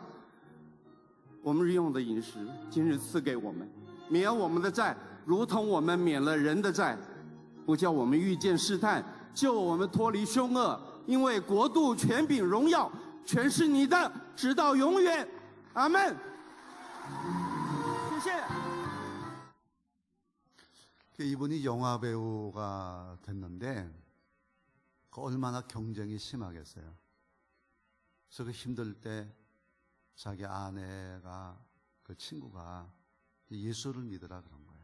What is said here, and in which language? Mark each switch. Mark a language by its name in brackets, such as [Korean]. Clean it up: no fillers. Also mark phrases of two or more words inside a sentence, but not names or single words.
[Chinese] 我们日用的饮食，今日赐给我们，免我们的债，如同我们免了人的债，不叫我们遇见试探，救我们脱离凶恶。因为国度、权柄、荣耀，全是你的，直到永远。阿们。谢谢。 [Korean] 이분이 영화 배우가 됐는데 얼마나 경쟁이 심하겠어요. 그래서 그 힘들 때 자기 아내가 그 친구가 예수를 믿으라 그런 거예요.